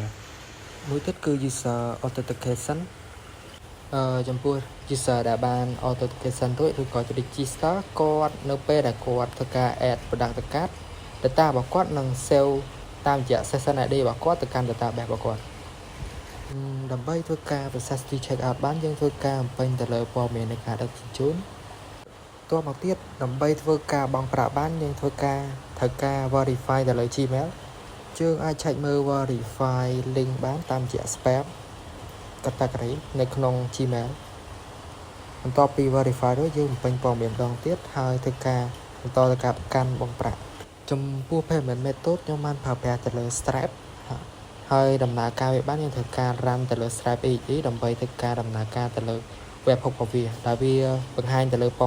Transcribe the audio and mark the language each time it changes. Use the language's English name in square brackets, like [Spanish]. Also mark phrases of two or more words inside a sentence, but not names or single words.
[Khmer] មួយទៀតគឺ [English] user authentication [Khmer] ចំពោះ user ដែលបាន authentication រួចឬក៏ register គាត់នៅពេលដែលគាត់ធ្វើការ [English] add product [Khmer] ទៅការ data របស់គាត់នឹង save តាមរយៈ [English] session ID [Khmer] របស់គាត់ទៅកាន់ database របស់គាត់ដើម្បីធ្វើការ [English] process to check out [Khmer] បានយើងធ្វើការបំពេញទៅលើព័ត៌មាននៃការដឹកជញ្ជូនតមកទៀតដើម្បីធ្វើការបង់ប្រាក់បានយើងធ្វើការត្រូវការ verify ទៅលើ Gmail យើងអាចឆែកមើល [English] verify link [Khmer] បានតាមរយៈ spam category នៅក្នុង Gmail បន្ទាប់ពី verify រួចយើងបំពេញព័ត៌មានម្ដងទៀតហើយធ្វើការបន្តទៅការប្រកាន់បង់ប្រាក់ចំពោះ [English] payment method [Khmer] ខ្ញុំបានប្រើប្រាស់ទៅលើ Stripe ហើយដំណើរការវាបានយើងធ្វើការ run ទៅលើ Stripe AE ដើម្បីធ្វើការដំណើរការទៅលើ webhook របស់វាដែលវាបង្ហាញទៅលើព័ត៌